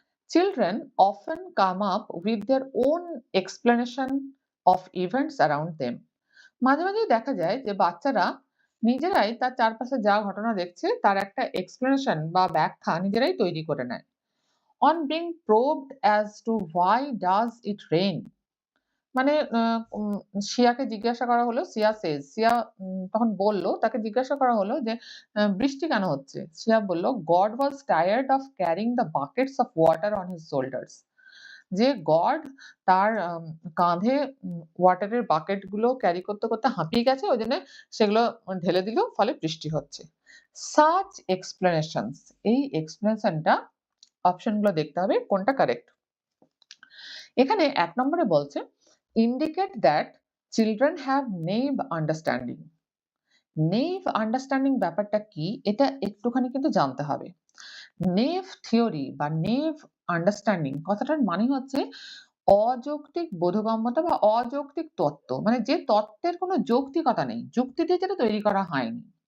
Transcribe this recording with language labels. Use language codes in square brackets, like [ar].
[en] Children often come up with their own explanation of events around them. [bn] মাঝে, মাঝেই দেখা যায় যে বাচ্চারা নিজেরাই তার চারপাশে যা ঘটনা দেখছে তার একটা explanation বা ব্যাখ্যা নিজেরাই তৈরি করে নেয়। [en] On being probed as to why does it rain, [bn] মানে সিয়াকে জিজ্ঞাসা করা হলো, সিয়া তখন বলল, তাকে জিজ্ঞাসা করা হলো যে, "বৃষ্টি কেন হচ্ছে?" সিয়া বলল, [en] "God was tired of carrying the buckets of water on his shoulders." [bn] যে গড তার কাঁধে ওয়াটারের বাকেট গুলো ক্যারি করতে, করতে হাঁপিয়ে গেছে। ওইজন্য সেগুলো ঢেলে দিল, ফলে বৃষ্টি হচ্ছে। [en] Such explanations, [bn] এই explanation টা অপশন গুলো দেখতে হবে কোনটা কারেক্ট। এখানে ১ নম্বরে বলছে [en] indicate that children have naive understanding. [bn] Naive understanding ব্যাপারটা কি? এটা একটুখানি কিন্তু জানতে হবে। Naive theory বা naive understanding কথাটার মানে হচ্ছে অযৌক্তিক বোধগম্যতা বা অযৌক্তিক তত্ত্ব। মানে যে তত্ত্বের কোনো যৌক্তিকতা নেই। যুক্তি দিয়ে যেটা তৈরি করা হয়নি।